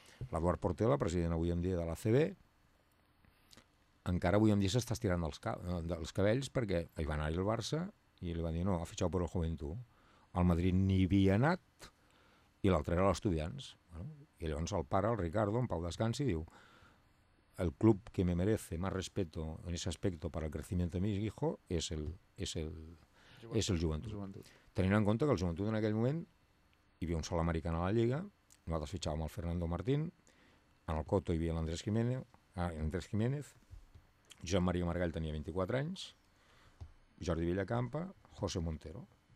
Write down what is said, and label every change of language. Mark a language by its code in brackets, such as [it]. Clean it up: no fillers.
[ca] L'Eduard Portela, president avui en dia de la CB, encara avui en dia s'està estirant dels cabells perquè hi va anar el Barça i li van dir no, ha fitxat per el Juventud. El Madrid n'hi havia anat i l'altre era l'Estudiants. I llavors el pare, el Ricardo, en pau descansi, diu... [es] El club que me merece más respeto en ese aspecto para el crecimiento de mi hijo es el Juventud. [ca] Tenint en compte que el Juventud en aquell moment hi havia un sol americà a la Lliga, nosaltres fitxàvem el Fernando Martín, en el Coto hi havia l'Andrés Jiménez, Joan Maria Margall tenia 24 anys, Jordi Villacampa, José Montero.